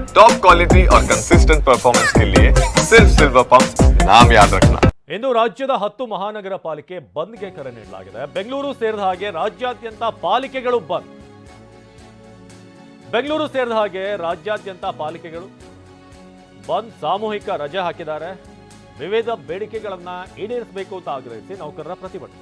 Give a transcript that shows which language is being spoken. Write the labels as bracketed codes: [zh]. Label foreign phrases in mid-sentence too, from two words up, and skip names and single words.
[en] top quality [hi] और [en] consistent performance [hi] के लिए सिर्फ सिल्वर पंप नाम याद रखना। [kn] ಇಂದು ರಾಜ್ಯದ 10 ಮಹಾನಗರ ಪಾಲಿಕೆ ಬಂದ್ಗೆ ಕರೆ ನೀಡಲಾಗಿದೆ. ಬೆಂಗಳೂರು ಸೇರಿದ ಹಾಗೆ ರಾಜ್ಯಾದ್ಯಂತ ಪಾಲಿಕೆಗಳು ಬಂದ್. ಬೆಂಗಳೂರು ಸೇರಿದ ಹಾಗೆ ರಾಜ್ಯಾದ್ಯಂತ ಪಾಲಿಕೆಗಳು ಬಂದ್ ಸಾಮೂಹಿಕ ರಜೆ ಹಾಕಿದ್ದಾರೆ. ವಿವಿಧ ಬೇಡಿಕೆಗಳನ್ನ ಈಡೇರಿಸಬೇಕು ಅಂತ ಆಗ್ರಹಿಸಿ ನೌಕರರ ಪ್ರತಿಭಟನೆ.